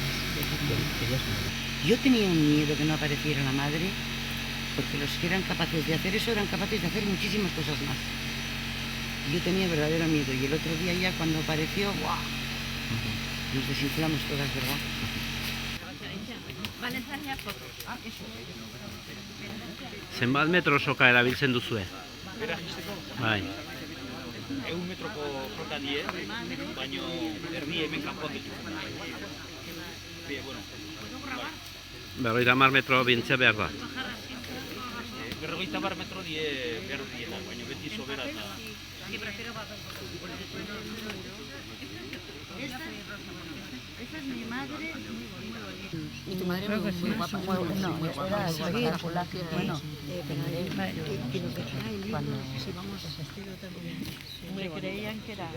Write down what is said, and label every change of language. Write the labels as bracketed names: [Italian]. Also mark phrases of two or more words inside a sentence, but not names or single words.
[Spanish] Yo tenía un miedo que no apareciera la madre, porque los que eran capaces de hacer eso eran capaces de hacer muchísimas cosas más. Yo tenía verdadero miedo y el otro día ya cuando apareció, ¡guau! Nos desinflamos todas, ¿verdad? [Basque] Zenbat metro soka erabiltzen duzue? Bai. 100 metroko flota die, baino erdi hemen kanpoan ditu. [Spanish] Bueno. [Basque] 50 metro bintzea behar da. 50 metro die behar diela, baino beti sobera eta... [Spanish] Esta es mi madre. Y tu madre muy guapa, no, era espectacular. Bueno, Se creían que era...